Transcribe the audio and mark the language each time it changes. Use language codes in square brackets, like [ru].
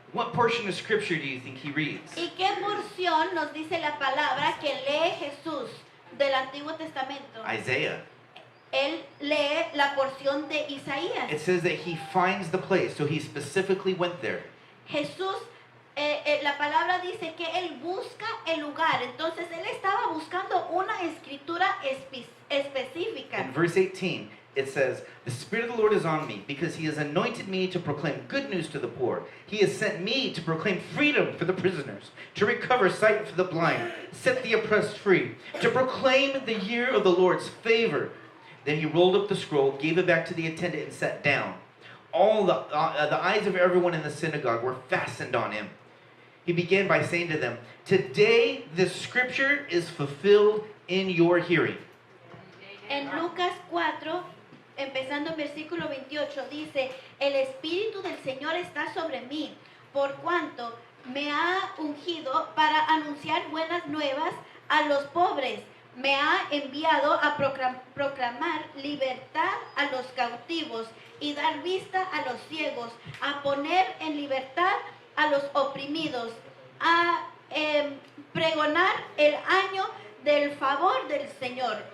[en] What portion of scripture do you think he reads? [es] ¿Y qué porción nos dice la palabra que lee Jesús del Antiguo Testamento? [en] Isaiah. [es] Él lee la porción de Isaías. [en] It says that he finds the place, so he specifically went there. [es] Jesús, la palabra dice que Él busca el lugar. Entonces Él estaba buscando una escritura específica. [en] In verse 18, it says, "The Spirit of the Lord is on me, because he has anointed me to proclaim good news to the poor. He has sent me to proclaim freedom for the prisoners, to recover sight for the blind, set the oppressed free, to proclaim the year of the Lord's favor." Then he rolled up the scroll, gave it back to the attendant, and sat down. All the eyes of everyone in the synagogue were fastened on him. He began by saying to them, "Today this scripture is fulfilled in your hearing." [es] En Lucas 4, empezando en versículo 28, dice, el Espíritu del Señor está sobre mí, por cuanto me ha ungido para anunciar buenas nuevas a los pobres. Me ha enviado a proclamar libertad a los cautivos y dar vista a los ciegos, a poner en libertad a los oprimidos, a pregonar el año del favor del Señor.